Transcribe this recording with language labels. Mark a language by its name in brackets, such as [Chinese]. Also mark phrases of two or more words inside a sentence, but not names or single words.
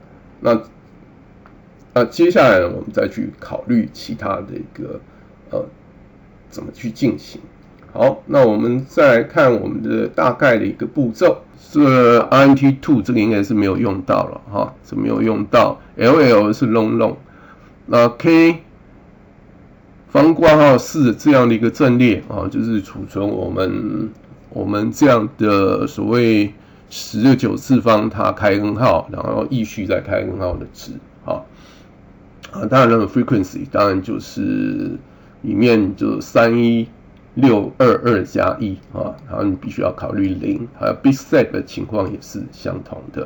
[Chinese] 那接下來呢，我们再去考慮其他的一個怎麼去進行。好，那我們再來看我們的大概的一個步驟。這 INT2 這個應該是沒有用到了這沒有用到。LL 是 long， 那 K 方括號 4這樣的一個陣列就是儲存我們這樣的所謂19次方它開根號，然後依序再開根號的值當然那個 frequency 當然就是裡面就31622加1然後你必須要考慮0，還有 bitset 的情況也是相同的。